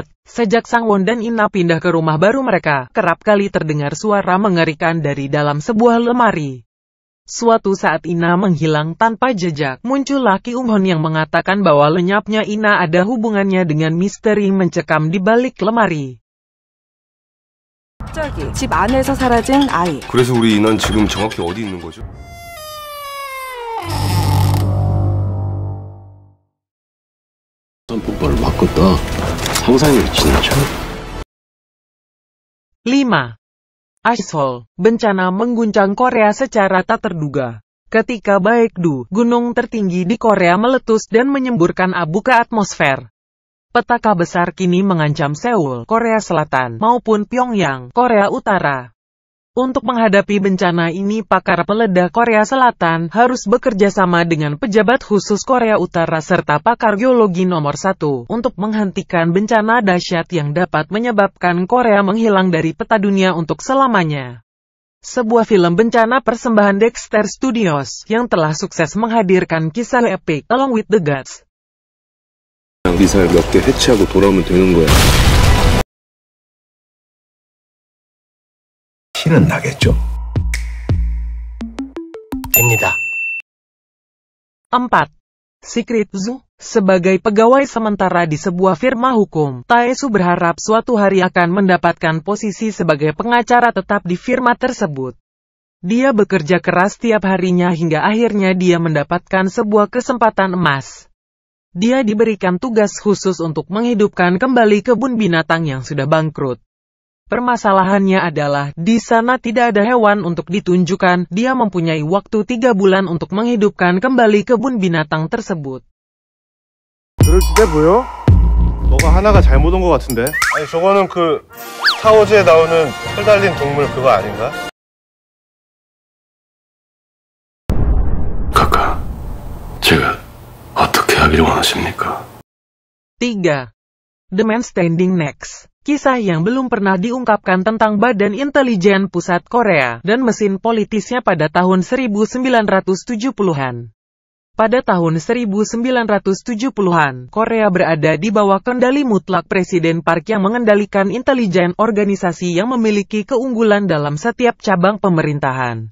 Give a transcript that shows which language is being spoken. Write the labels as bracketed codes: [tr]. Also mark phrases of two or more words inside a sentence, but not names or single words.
[id] Sejak Sangwon dan Ina pindah ke rumah baru mereka, kerap kali terdengar suara mengerikan dari dalam sebuah lemari. Suatu saat Ina menghilang tanpa jejak, muncullah Ki Ung-hon yang mengatakan bahwa lenyapnya Ina ada hubungannya dengan misteri mencekam di balik lemari. [ko] 갑자기 집 안에서 사라진 아이. 그래서 우리 인원 지금 정확히 어디 있는 거죠? 폭발을 바꿨다. 상상력이 진짜. [id] 5. Ashol. Bencana mengguncang Korea secara tak terduga. Ketika Baekdu, gunung tertinggi di Korea meletus dan menyemburkan abu ke atmosfer. Petaka besar kini mengancam Seoul, Korea Selatan, maupun Pyongyang, Korea Utara. Untuk menghadapi bencana ini, pakar peledak Korea Selatan harus bekerja sama dengan pejabat khusus Korea Utara serta pakar geologi nomor 1 untuk menghentikan bencana dahsyat yang dapat menyebabkan Korea menghilang dari peta dunia untuk selamanya. Sebuah film bencana persembahan Dexter Studios yang telah sukses menghadirkan kisah epik Along with the Gods. [ko] 미사일 몇 개 해체하고 돌아오면 되는 거야. 신은 나겠죠? 됩니다. [id] 4. Secret Zoo. Sebagai pegawai sementara di sebuah firma hukum, Tae-soo berharap suatu hari akan mendapatkan posisi sebagai pengacara tetap di firma tersebut. Dia bekerja keras tiap harinya hingga akhirnya dia mendapatkan sebuah kesempatan emas. Dia diberikan tugas khusus untuk menghidupkan kembali kebun binatang yang sudah bangkrut. Permasalahannya adalah, di sana tidak ada hewan untuk ditunjukkan, dia mempunyai waktu 3 bulan untuk menghidupkan kembali kebun binatang tersebut. [ko] 그럴 때 보여? 너가 하나가 잘못 온 것 같은데? 아니 저거는 그 스타워즈에 나오는 털 달린 동물 그거 아닌가? 카카, 제가 어떻게 하기를 원하십니까? [id] 3. The Man Standing Next. Kisah yang belum pernah diungkapkan tentang Badan Intelijen Pusat Korea dan mesin politisnya pada tahun 1970-an. Pada tahun 1970-an, Korea berada di bawah kendali mutlak Presiden Park yang mengendalikan intelijen, organisasi yang memiliki keunggulan dalam setiap cabang pemerintahan.